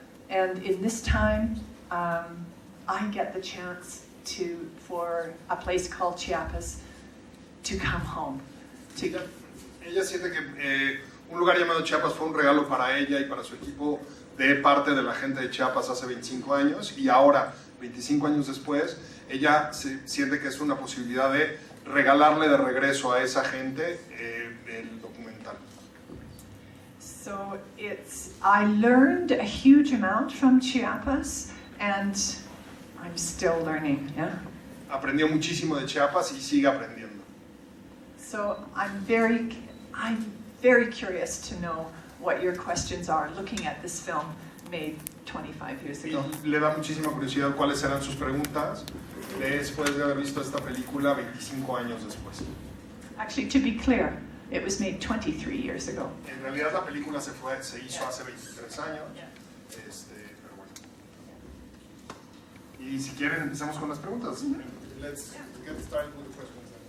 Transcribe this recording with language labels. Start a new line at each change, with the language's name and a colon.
English: And in this time, I get the chance for A Place Called Chiapas to come home.
Spanish: Ella siente que Un Lugar Llamado Chiapas fue un regalo para ella y para su equipo de parte de la gente de Chiapas hace 25 años, y ahora, 25 años después, ella siente que es una posibilidad de regalarle de regreso a esa gente el documental.
English: So I learned a huge amount from Chiapas, and I'm still learning, yeah?
Spanish: Aprendió muchísimo de Chiapas y sigue aprendiendo.
English: So I'm very curious to know what your questions are, looking at this film made 25 years ago.
Spanish: Y le da muchísima curiosidad cuáles eran sus preguntas después de haber visto esta película 25 años después.
English: Actually, to be clear, It was made 23 years ago.
Spanish: En realidad la película se hizo hace 23 años. Pero bueno. Y si quieren empezamos con las preguntas.
English: Let's get started with the questions.